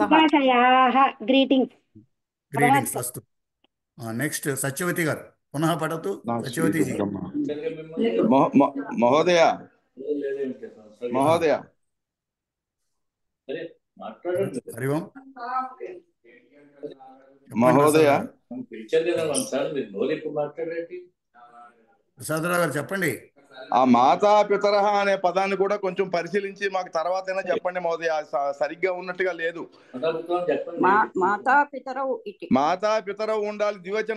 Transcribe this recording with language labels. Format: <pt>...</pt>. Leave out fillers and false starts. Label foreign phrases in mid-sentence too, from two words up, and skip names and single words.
<sa>शुभाशयाः ग्रीटिंग्स्. अस्तु. नेक्स्ट सत्यवती गारु पुनः पठतु. सत्यवती जी. महोदय हरि ओम्. మహోదయ</sa> <te>ప్రసాదరావు గారు చెప్పండి. ఆ</te> <sa>మాతా పితరః</sa> <te>అనే పదాన్ని కూడా కొంచెం పరిశీలించి మాకు తర్వాత అయినా చెప్పండి మహోదయ. సరిగ్గా ఉన్నట్టుగా లేదు. మాతా పితరవు ఉండాలి ద్వివచనం.</te>